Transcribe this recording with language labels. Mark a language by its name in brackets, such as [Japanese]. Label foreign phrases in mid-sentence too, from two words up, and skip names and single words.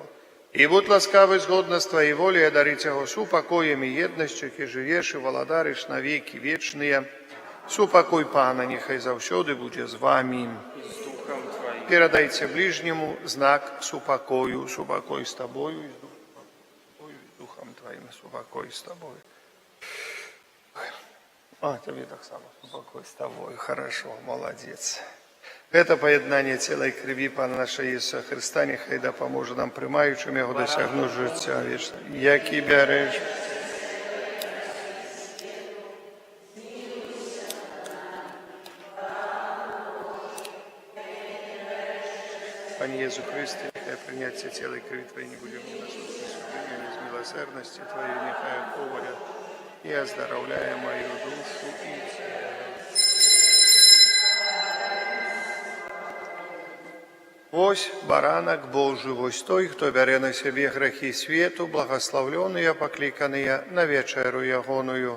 [Belarusian] І будь ласкавы згодна з Тваёй волі адарыць яго супакоем і еднасцю, які жывеш і валадарыш на векі вечныя. Супакой Пана няхай заўсёды будзе з вамі. Перадайце ближнему знак супакою. Супакой з Тобою і з Духом Твоим. Супакой з Тобою. [Ukrainian] Тебе так само. [Belarusian] Супакой з Тобою. [Russian] Хорошо, молодец. [Ukrainian] Это поєднання тіла і крові Пана нашого Ісуса Христа нехай допоможе нам, приймаючим Його, досягнути життя вічного. Які береш. Пане Єсу Христе, нехай прийняття тіла і крові Твої не буде мені насущне суждення, але з милосердності Твоєї нехай оповарять і оздоровляє мою душу і тіло. [Belarusian] Вось баранак Божий, вось той, хто бярэ на сябе грахі свету, благословленыя, пакліканыя на вечеру ягоную.